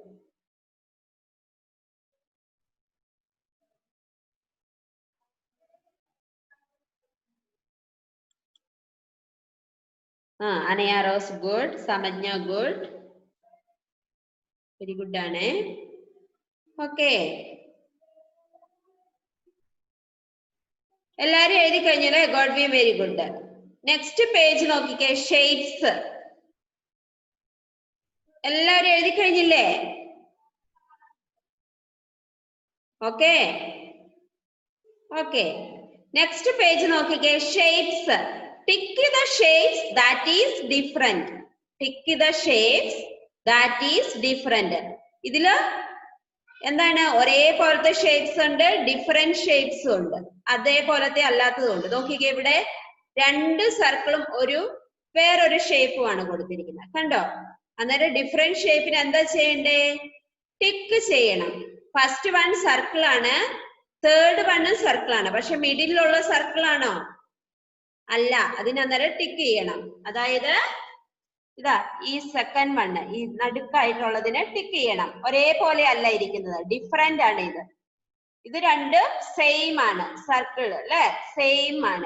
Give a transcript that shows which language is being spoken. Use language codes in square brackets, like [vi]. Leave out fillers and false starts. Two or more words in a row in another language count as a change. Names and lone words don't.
[en] Anaya Rose, good. Samajna, good. Very good, Dane. Okay. [ml] എല്ലാരും ഇതു കണ്ടില്ലേ, Godwin, [en] very good. Next page [ml] nokkike, shapes. എല്ലാരും ഇതു കണ്ടില്ലേ. [en] Okay. Okay. Next page nokkike, shapes. Tick the shapes that is different. Tick the shapes that is different. [ml] ഇതിലെ എന്താണ് ഒരേ പോലത്തെ shapes undu, [en] different shapes [ml] undu. അതേ പോലത്തെ അല്ലാത്തത് ഉണ്ട്. നോക്കിക്കേ ഇവിടെ രണ്ട് circle ഉം ഒരു വേറൊരു shape ആണ് കൊടുത്തിരിക്കുന്ന. Kando? Annere [en] different shape [ml] ഇനെ എന്താ ചെയ്യണ്ടേ? Tick cheyanam. [en] First one circle aanu, third one circle aanu. [ml] പക്ഷെ middle ulla circle ആണോ? അല്ല, അതിന് അന്നേരം ടിക്ക് ചെയ്യണം. അതായത് ഇതാ ഈ [en] second one, [ml] ഈ നടുക്കായിട്ടുള്ളതിന് ടിക്ക് ചെയ്യണം. ഒരേപോലെ അല്ല ഇരിക്കുന്നത്, ഡിഫറെന്റ് ആണ് ഇത്. ഇത് രണ്ടും സെയിം ആണ്, സർക്കിൾ അല്ലെ, സെയിം ആണ്.